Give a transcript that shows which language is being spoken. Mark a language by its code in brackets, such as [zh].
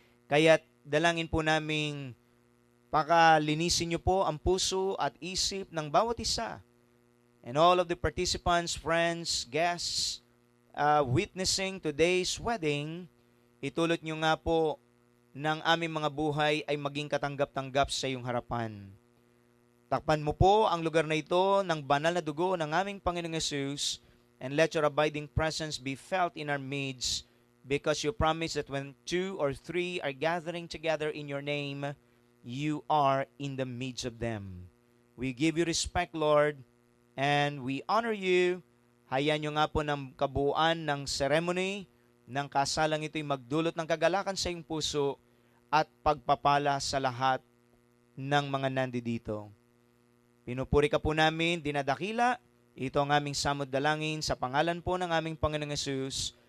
[tl] Kaya't dalangin po naming pakalinisin niyo po ang puso at isip ng bawat isa [en] and all of the participants, friends, guests, witnessing today's wedding. [tl] Itulot niyo nga po ng aming mga buhay ay maging katanggap-tanggap sa iyong harapan. Takpan mo po ang lugar na ito ng banal na dugo ng aming Panginoong Yesus, [en] and let your abiding presence be felt in our midst, because you promise that when 2 or 3 are gathering together in your name, you are in the midst of them. We give you respect, Lord, and we honor you. [tl] Hayaan nyo nga po ng kabuuan ng ceremony ng kasalang ito'y magdulot ng kagalakan sa iyong puso at pagpapala sa lahat ng mga nandito. Pinupuri ka po namin, dinadakila. Ito ang aming samod dalangin sa pangalan po ng aming Panginoong Yesus.